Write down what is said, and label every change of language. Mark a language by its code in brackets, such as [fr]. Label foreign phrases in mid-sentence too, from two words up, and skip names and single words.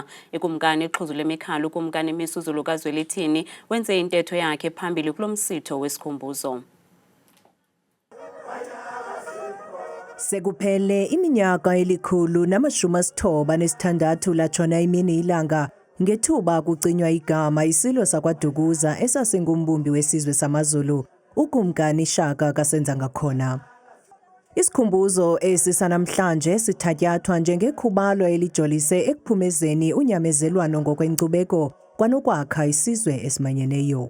[xh] iKumkani ixhuzu lemikhalo uKumkani Misuzulu kaZwelithini wenze intetho yakhe phambili kulo msitho wesikhumbuzo. Sekuphele iminyaka elikhulu nama-96 latshona imini ilanga ngethuba kucinywa igama isilo sakwaDukuza esasingumbumbi wesizwe samaZulu uKumkani Shaka kaSenzangakhona. Isikhumbuzo esisanamhlanje sithatyathwa njengekhubalo elijolise ekuphumezeni unyamezelwano ngokwenkcubeko kwanokwakha isizwe esimanyeneyo.